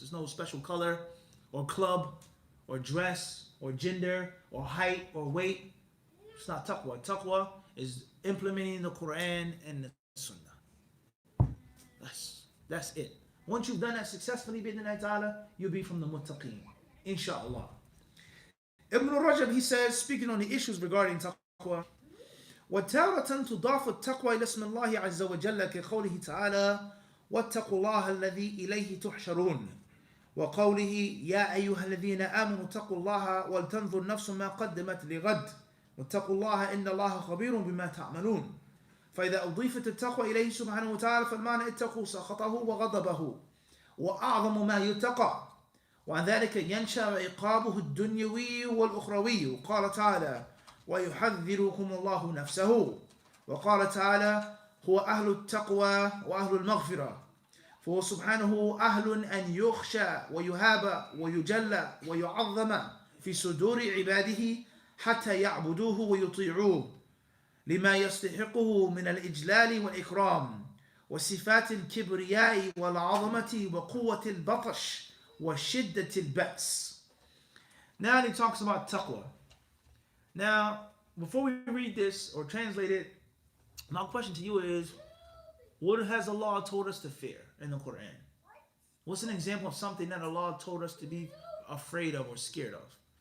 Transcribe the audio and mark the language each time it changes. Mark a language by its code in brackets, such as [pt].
[en] There's no special color, or club, or dress, or gender, or height, or weight. It's not taqwa. Taqwa is implementing the Quran and the Sunnah. That's it. Once you've done that successfully, bi'idhnillahi ta'ala, you'll be from the muttaqeen. Inshallah. Ibn Rajab, he says, speaking on the issues regarding taqwa, [ar] وَتَارَةً تُضَافُ التَّقْوَى إِلَى اسْمِ اللَّهِ عَزَّ وَجَلَّ كَقَوْلِهِ تَعَالَى وَاتَّقُوا اللَّهَ الَّذِي إِلَيْهِ تُحْشَرُونَ وَقَوْلِهِ يَا أَيُّهَا الَّذِينَ آمَنُوا اتَّقُوا اللَّهَ وَلْتَنْظُرْ نَفْسٌ مَا قَدَّمَتْ لِغَدٍ وَاتَّقُوا اللَّهَ إِنَّ اللَّهَ خَبِيرٌ بِمَا تَعْمَلُونَ. فإذا أضيفت التقوى إليه سبحانه وتعالى فالمعنى اتقوا سخطه وغضبه وأعظم ما يتقى وعن ذلك ينشأ عقابه الدنيوي والأخروي. قال تعالى ويحذركم الله نفسه. وقال تعالى هو أهل التقوى وأهل المغفرة. فهو سبحانه أهل أن يخشى ويهاب ويجلى ويعظم في صدور عباده حتى يعبدوه ويطيعوه لما يستحقه من الإجلال والإكرام وصفات الكبرياء والعظمة وقوة البطش وشدة البأس. [en] Now he talks about taqwa. Now, before we read this or translate it, my question to you is, what has Allah told us to fear in the Quran? What's an example of something that Allah told us to be afraid of or scared of?